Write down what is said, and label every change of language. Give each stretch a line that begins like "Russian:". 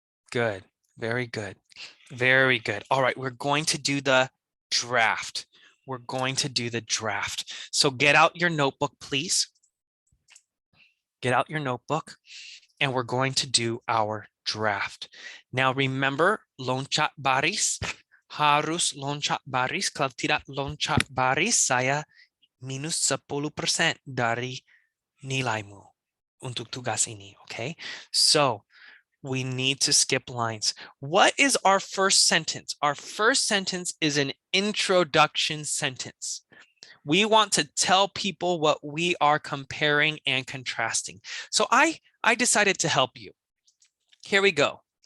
English: Good. Very good. Very good. All right, we're going to do the draft. We're going to do the draft. So get out your notebook, please. Get out your notebook, and we're going to do our draft. Now remember,
Indonesian: loncat baris, harus loncat baris. Kalau tidak loncat baris, saya minus 10% dari nilaimu untuk tugas ini, okay?
English: So we need to skip lines. What is our first sentence? Our first sentence is an introduction sentence. We want to tell people what we are comparing and contrasting. So I decided to help you. Here we go.